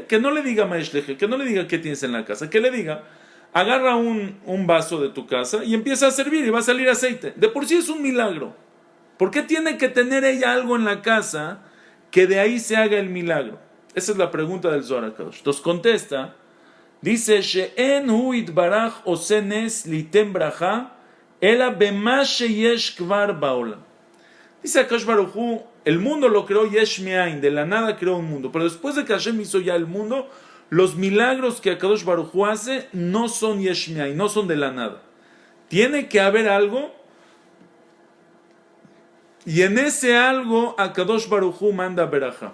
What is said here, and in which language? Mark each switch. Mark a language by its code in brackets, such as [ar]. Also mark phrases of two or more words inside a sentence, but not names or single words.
[es] Que no le diga [he] מה יש לכי, [es] que no le diga qué tienes en la casa, que le diga, agarra un vaso de tu casa y empieza a servir y va a salir aceite. De por sí es un milagro. ¿Por qué tiene que tener ella algo en la casa que de ahí se haga el milagro? Esa es la pregunta del Zohar HaKadosh. Entonces contesta, dice, [he] שאין הוא יתברך עושה נס ליתן ברכה אלא במה שיש כבר בעולם. [es] Dice [he] הקדוש ברוך הוא, [es] el mundo lo creó [he] יש מאין, [es] de la nada creó un mundo. Pero después de que Hashem hizo ya el mundo, los milagros que [he] הקדוש ברוך הוא [es] hace no son [he] יש מאין, [es] no son de la nada. Tiene que haber algo, y en ese algo [he] הקדוש ברוך הוא [es] manda berajá.